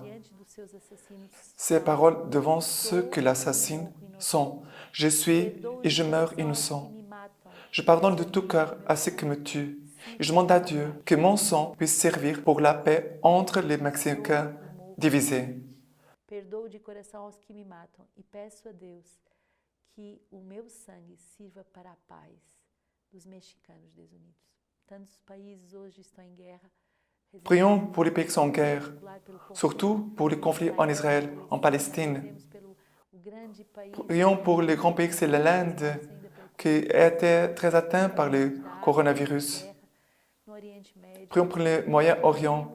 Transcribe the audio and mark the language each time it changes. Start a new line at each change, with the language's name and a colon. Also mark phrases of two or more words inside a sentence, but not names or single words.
French: Ces paroles devant ceux que l'assassinent sont « Je suis et je meurs innocent. Je pardonne de tout cœur à ceux qui me tuent. Et je demande à Dieu que mon sang puisse servir pour la paix entre les Mexicains divisés. »
Portuguese: Perdoo de coração aos que me matam e peço a Deus que o meu sangue sirva para a paz dos mexicanos desunidos. Tantos países hoje estão em guerra.
French: Prions pour les pays qui sont en guerre, surtout pour les conflits en Israël, en Palestine. Prions pour les grands pays, c'est l'Inde, qui était très atteint par le coronavirus. Prions pour le Moyen-Orient.